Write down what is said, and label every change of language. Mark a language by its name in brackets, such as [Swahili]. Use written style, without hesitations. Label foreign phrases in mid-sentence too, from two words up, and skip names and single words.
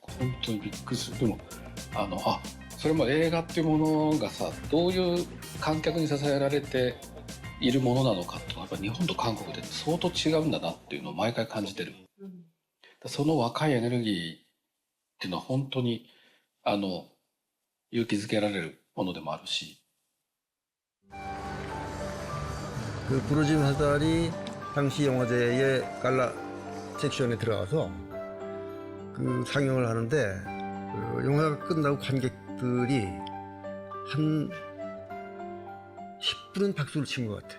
[Japanese] 本当にびっくりする。でも、それも映画っていうものがさ、どういう観客に支えられているものなのかっていうのは、やっぱ日本と韓国で相当違うんだなっていうのを毎回感じてる。その若いエネルギーっていうのは本当に、勇気づけられるものでもあるし。 [Korean] 그 부르짐 사달이 당시 영화제의 갈라 섹션에 들어가서 그 상영을 하는데 그 영화가 끝나고 관객들이 한 10분은 박수를 친 것 같아요.